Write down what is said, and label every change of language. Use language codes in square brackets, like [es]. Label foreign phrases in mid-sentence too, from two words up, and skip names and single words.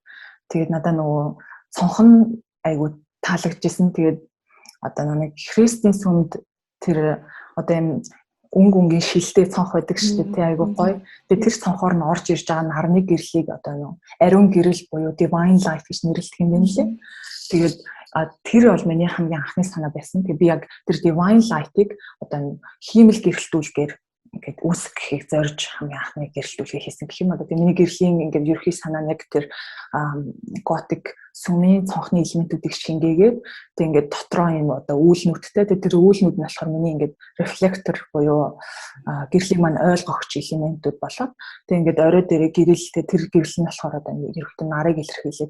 [mn] Тэгээд надад нөгөө цонхон айгуу таалагдчихсэн. Тэгээд одоо нэг христийн сүмд тэр одоо юм өнгөнгийн шилтэй цонх байдаг шүү дээ, тий, айгуу гоё. Тэгээд тэр цонхоор нь орж ирж байгаа нарны гэрлийг одоо юу ариун гэрэл буюу [en] divine life [mn] гэж нэрлэдэг юм байна лээ. Тэгээд тэр бол миний хамгийн анхны санаа байсан. Тэгээд би яг тэр [en] divine light- [mn] ыг одоо хиймэл гэрэлтүүлгээр ингээд үүсгэхийг зорж хамгийн анхны гэрэлтүүлгээ хийсэн гэх юм одоо. Тэгээд миний гэрлийн ингээд ерхий санаа яг тэр готик сүмийн цонхны элементүүдийг шингээгээд тэг ингээд дотроо юм одоо үүлнүүдтэй тэр үүлнүүд нь болохоор миний ингээд рефлектор буюу гэрлийн маань ойлгогч элементүүд болоод тэг ингээд орой дээрээ гэрэлтэй тэр гэрэл нь болохоор одоо ерөөхдөө нарыг илэрхийлээ.